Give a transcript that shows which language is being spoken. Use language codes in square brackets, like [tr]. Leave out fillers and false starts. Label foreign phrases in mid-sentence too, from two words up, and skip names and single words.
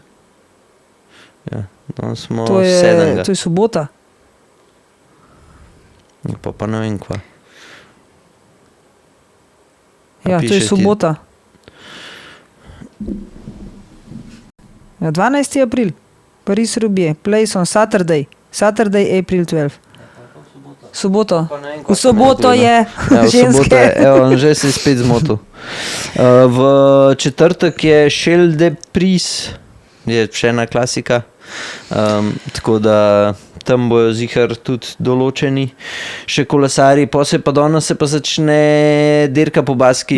[sl] Ja. No, smo 7. To je sobota? Pa ne vem kva. Ja, to je sobota. Ja, 12. april. Paris-Roubaix. [en] Place on Saturday, April 12. [sl] Soboto. V soboto je ženske. Že se spet zmotil. V četrtek je Chel de Pris, je še ena klasika. Tako da tam bojo zihar tudi določeni še kolesari, pa danes se pa začne dirka po Baski.